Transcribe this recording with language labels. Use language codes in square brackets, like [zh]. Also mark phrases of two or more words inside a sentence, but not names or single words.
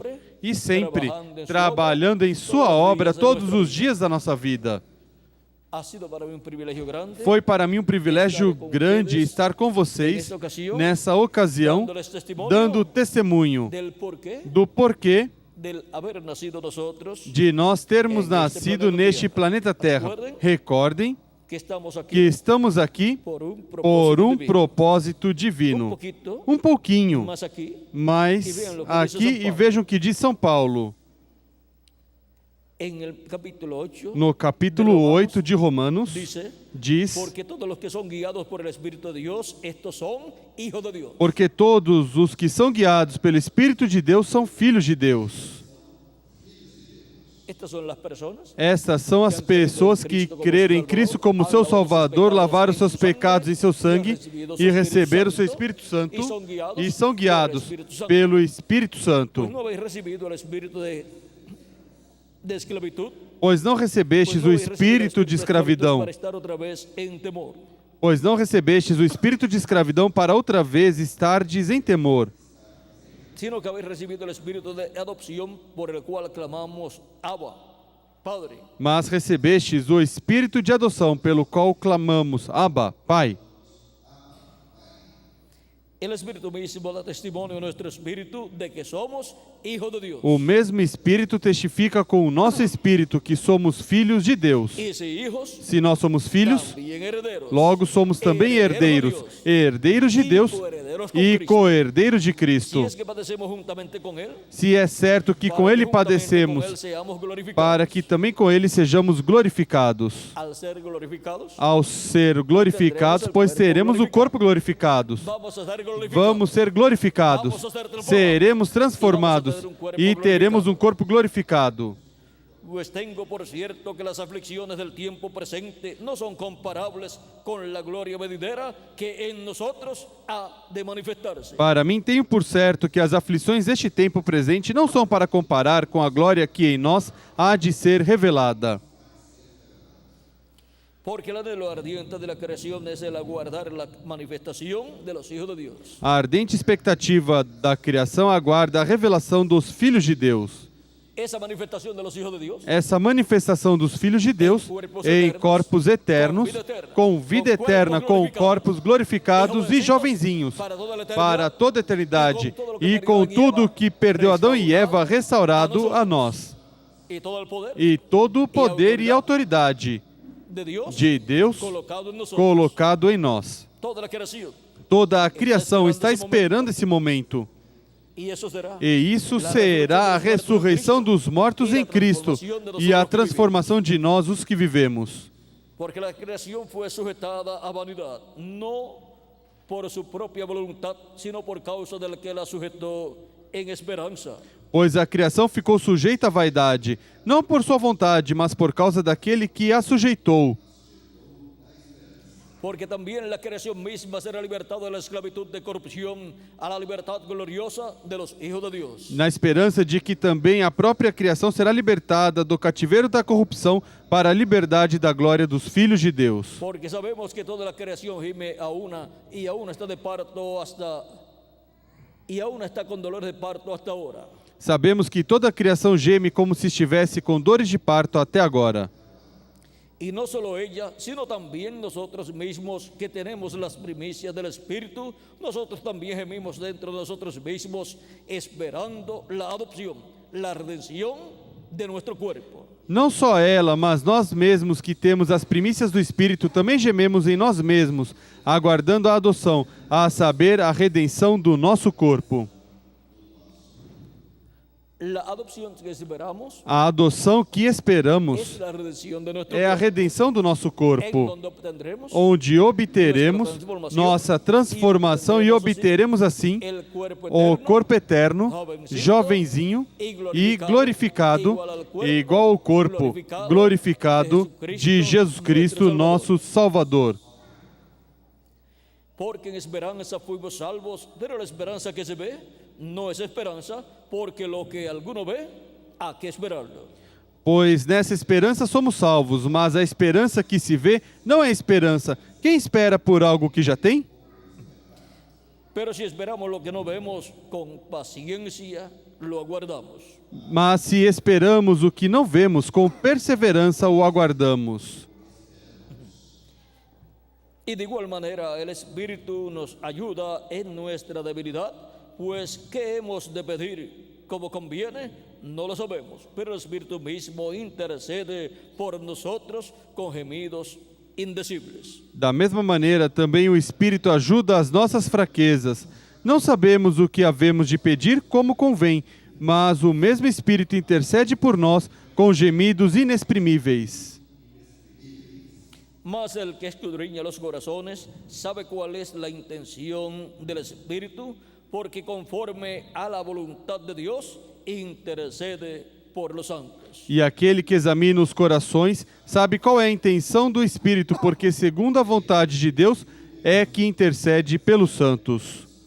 [pt] E sempre trabalhando em sua obra todos os dias da nossa vida. [es] ha sido para mí un privilegio grande [pt] Foi para mim um privilégio grande estar com vocês nessa ocasião, [es] dándoles testimonio [pt] dando testemunho [es] del porquê [pt] do porquê [es] del haber nacido nosotros, [pt] de nós termos nascido neste planeta Terra. Recordem que estamos que [es] aquí [pt] estamos aqui [es] por un [pt] por um divino. propósito [es] Un divino. poquito [pt] Um pouquinho, [es] más aquí, [pt] mas aqui, e vejam o que diz São Paulo, [es] en el capítulo 8, [pt] no capítulo 8 de Romanos, [es] dice, [pt] diz: [es] porque todos los que son guiados por el Espíritu de Dios, estos son hijos de Dios. [pt] porque todos os que são guiados pelo Espírito de Deus são filhos de Deus. [es] Estas son las personas [pt] Estas são as pessoas que creram em Cristo como seu Salvador, lavaram seus pecados em seu sangue e receberam o seu Espírito Santo e são guiados pelo Espírito [es] pues [pt] Santo. [es] no habéis recibido el espíritu de esclavitud, [pt] Pois não [es] pues [pt] recebestes [es] no [pt] o [es] habéis recibido el [pt] espírito de escravidão, [es] para estar otra vez en temor, [pt] pois não recebestes o espírito de escravidão para outra vez estardes em temor, [es] sino que habéis recibido el espíritu de adopción por el cual clamamos Abba, Padre. [pt] mas recebestes o espírito de adoção pelo qual clamamos, Abba, Pai. [es] El Espíritu mismo da testimonio a nuestro espíritu de que somos hijos de Dios. [pt] O mesmo Espírito testifica com o nosso espírito que somos filhos de Deus. [es] Y si hijos, [pt] Se nós somos filhos, [es] también herederos. [pt] logo somos também herdeiros, herdeiros de Deus e co-herdeiros de [es] Si [pt] Cristo. [es] es que padecemos juntamente con Él, [pt] Se é certo que com [es] para [pt] Ele [es] que juntamente [pt] padecemos, [es] con Él seamos glorificados. [pt] para que também com Ele sejamos glorificados. [es] Al ser glorificados, [pt] Ao ser glorificados, pois teremos o corpo glorificados. [es] vamos a ser glorificados. [pt] Vamos ser glorificados, seremos transformados e teremos um corpo glorificado. [es] Pues tengo por cierto que las aflicciones del tiempo presente no son comparables con la gloria venidera que en nosotros ha de manifestarse. [pt] Para mim, tenho por certo que as aflições deste tempo presente não são para comparar com a glória que em nós há de ser revelada. [es] Porque el anhelo ardiente de la creación es el aguardar la manifestación de los hijos de Dios. [pt] A ardente expectativa da criação aguarda a revelação dos filhos de Deus. [es] Esa manifestación de los hijos de Dios [pt] Essa manifestação dos filhos de Deus em corpos eternos, com vida eterna, com corpos glorificados e jovenzinhos, para toda a eternidade, e com tudo que perdeu Adão e Eva restaurado a nós, [es] y todo el poder [pt] e todo o poder e autoridade [es] de Dios [pt] de Deus [es] colocado en nosotros. [pt] colocado em nós. [es] Toda la creación. [pt] Toda a criação está esperando esse momento. [es] Y eso será [pt] E isso será a ressurreição dos mortos em Cristo e a transformação de nós, os que vivemos. [es] porque la creación fue sujetada a vanidad, no por su propia voluntad, sino por causa del que la sujetó en esperanza. [pt] Pois a criação ficou sujeita à vaidade, não por sua vontade, mas por causa daquele que a sujeitou. [es] Porque también la creación misma será libertada de la esclavitud de corrupción a la libertad gloriosa de los hijos de Dios. [pt] Na esperança de que também a própria criação será libertada do cativeiro da corrupção para a liberdade da glória dos filhos de Deus. [es] Porque sabemos que toda la creación gime a una y aún está de parto hasta y aún está con dolor de parto hasta ahora. [pt] Sabemos que toda a criação geme como se estivesse com dores de parto até agora. [es] Y no solo ella, sino también nosotros mismos que tenemos las primicias del Espíritu, nosotros también gemimos dentro de nosotros mismos esperando la adopción, la redención de nuestro cuerpo. [pt] Não só ela, mas nós mesmos que temos as primícias do Espírito também gememos em nós mesmos, aguardando a adoção, a saber, a redenção do nosso corpo. [es] La adopción que esperamos [pt] A adoção que [es] es [pt] esperamos [es] la redención de nuestro [pt] é a [es] cuerpo, [pt] redenção do nosso [es] en [pt] corpo, [es] donde obtendremos [pt] onde obteremos nossa transformação e obteremos assim [es] el cuerpo [pt] o [es] eterno, [pt] corpo eterno, jovenzinho e glorificado, igual ao corpo glorificado de Jesus Cristo, nosso Salvador. [es] porque en esperanza fuimos salvos, pero la esperanza que se ve no es esperanza, porque lo que alguno ve, hay que esperarlo. [pt] Pois nessa esperança somos salvos, mas a esperança que se vê não é esperança. Quem espera por algo que já tem? [es] Pero si esperamos lo que no vemos, con paciencia lo aguardamos. [pt] Mas se esperamos o que não vemos, com perseverança o aguardamos. [es] Y de igual manera el Espíritu nos ayuda en nuestra debilidad, pues ¿qué hemos de pedir como conviene? No lo sabemos, pero el Espíritu mismo intercede por nosotros con gemidos indecibles. [pt] Da mesma maneira, também o Espírito ajuda as nossas fraquezas. Não sabemos o que havemos de pedir como convém, mas o mesmo Espírito intercede por nós com gemidos inexprimíveis. [es] Mas el que escudriña los corazones sabe cuál es la intención del Espíritu, porque conforme a la voluntad de Dios intercede por los santos. [pt] E aquele que examina os corações sabe qual é a intenção do Espírito, porque segundo a vontade de Deus é que intercede pelos santos.